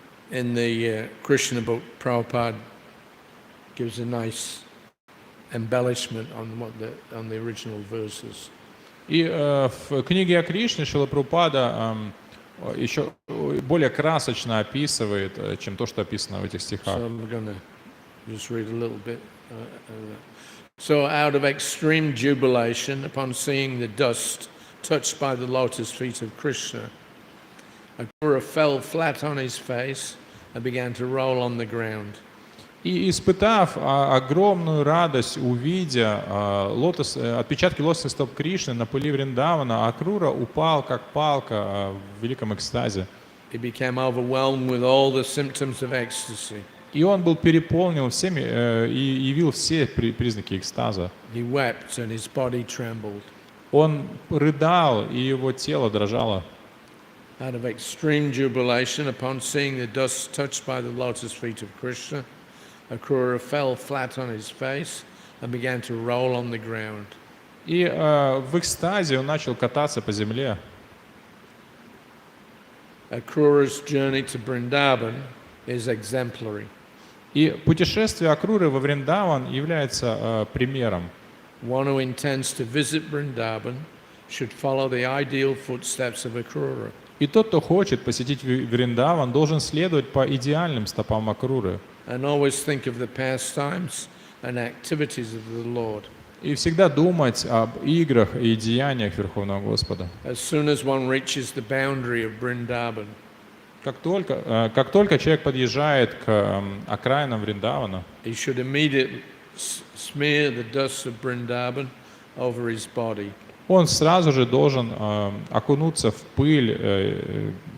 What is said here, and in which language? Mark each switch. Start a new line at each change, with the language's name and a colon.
English: In the Krishna book, Prabhupada gives a nice embellishment on the original verses.
Russian: И в книге о Кришне Шрила Прабхупада еще более красочно описывает, чем то, что описано в этих стихах.
English: So I'm going to just read a little bit. So out of extreme jubilation upon seeing the dust touched by the lotus feet of Krishna, Akrura fell flat on his face and began to roll on the ground.
Russian: И испытав огромную радость, увидя отпечатки лотосных стоп Кришны на пыли Вриндавана, Акрура упал как палка в великом экстазе.
English: He became overwhelmed with all the symptoms of ecstasy.
Russian: И он был переполнен всеми и явил все признаки экстаза.
English: He wept and his body trembled.
Russian: Он рыдал, и его тело дрожало.
English: Out of extreme jubilation upon seeing the dust touched by the lotus feet of Krishna, Akrura fell flat on his face and began to roll on the ground.
Russian: И в экстазе он начал кататься по земле.
English: Akrura's journey to Vrindavan is exemplary.
Russian: И путешествие Акруры во Вриндаван является примером.
English: One who intends to visit Vrindavan should follow the ideal footsteps of Akrura.
Russian: И тот, кто хочет посетить Вриндаван, должен следовать по идеальным стопам Акруры.
English: And always think of the pastimes and activities of the Lord.
Russian: И всегда думать об играх и деяниях Верховного Господа.
English: As soon as one reaches the boundary of Vrindavan,
Russian: Как только человек подъезжает к окраинам Вриндавана,
English: he should immediately smear the dust of Vrindavan over his body.
Russian: он сразу же должен окунуться в пыль,